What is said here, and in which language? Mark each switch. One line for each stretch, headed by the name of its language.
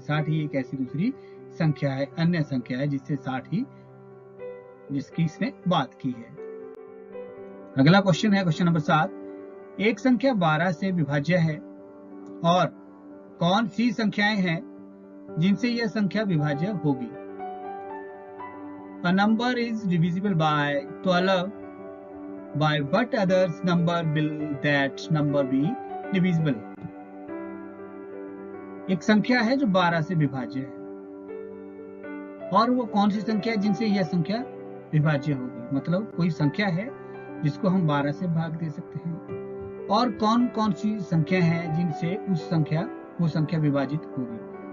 Hindi: 60 ही एक ऐसी दूसरी संख्या है, अन्य संख्या है जिससे 60 ही, जिसकी इसने बात की है। अगला क्वेश्चन है क्वेश्चन नंबर 7, एक संख्या 12 से विभाज्य है और कौन सी संख्याएं हैं जिनसे यह संख्या विभाज्य होगी।
English: A number is divisible by 12, by what others number will that number be divisible।
Hindi: एक संख्या है जो 12 से विभाज्य है, और वो कौन सी संख्या है जिनसे यह संख्या विभाज्य होगी, मतलब कोई संख्या है जिसको हम 12 से भाग दे सकते हैं, और कौन कौन सी संख्या है जिनसे वो संख्या विभाजित होगी।